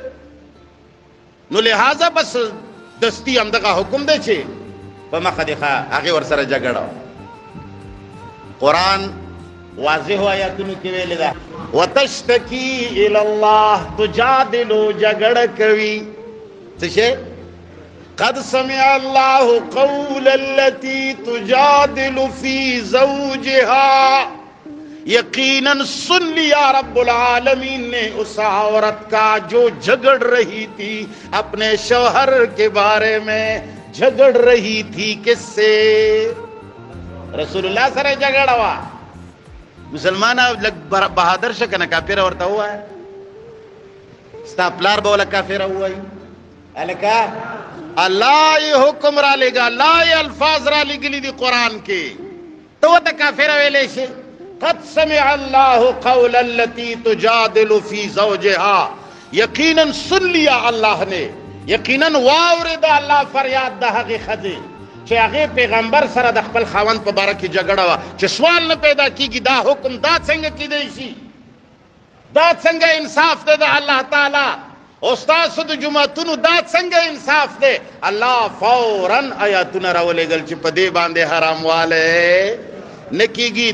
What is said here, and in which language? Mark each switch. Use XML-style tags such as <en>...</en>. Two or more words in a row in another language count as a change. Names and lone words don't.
<ps>نو لہذا بس دستی همدغه حکم دی چې په مخه دې ښه هغې ورسره جګړه. قرآن واضح آیاتونو کې ویلې ده</ps> <ar>وتشتکی الی الله</ar> <ps>تجادلو جګړه کوي. څه شی؟</ps> <ar>قد سمع الله قول التي تجادل في زوجها.</ar> <ur>یقیناً سن لیا رب العالمین نے اس عورت کا جو جھگڑ رہی تھی اپنے شوہر کے بارے میں. جھگڑ رہی تھی کس سے؟ رسول اللہ</ur> <ps>سره جګړه وه. مسلمانه لږ بهادر شه که نه کافره ورته ووایه. ستا پلار به وله کافره ووایي. هلکه الله یې حکم را لېږه، الله یې الفاظ را لېږلي دي قرآن کې، ته ورته کافره ویلی شي؟</ps> <ar>قد سمع الله قول التي تجادل في زوجها.</ar> <ur>یقیناً سن لیا اللہ نے،</ur> <ps>یقیناً واورد اللہ فریاد د هغې ښځې چې هغې پیغمبر سره د خپل خاوند په باره کې جګړه وه چې سوال نه پیدا کېږي دا حکم دا څنګه کېدی شي؟ دا څنګه انصاف دی د الله تعالی؟ او ستاسو د جوماتونو دا څنګه انصاف دی؟ الله فوراً آیاتونه راولېږل چې په دې باندې حراموالی نه کېږي.</ps>